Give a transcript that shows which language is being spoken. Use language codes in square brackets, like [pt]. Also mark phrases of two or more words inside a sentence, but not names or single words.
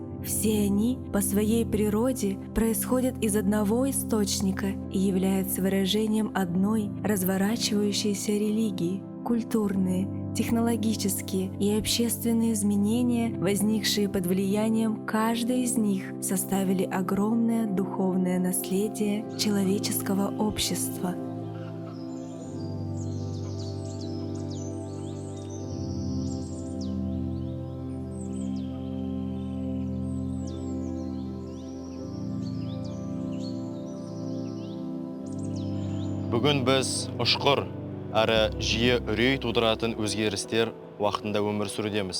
[ru] Все они по своей природе происходят из одного источника и являются выражением одной разворачивающейся религии. Культурные, технологические и общественные изменения, возникшие под влиянием каждой из них, составили огромное духовное наследие человеческого общества. [kk] Бүгін біз ұшқыр әрі жиі үрей тудыратын өзгерістер уақытында өмір сүрудеміз.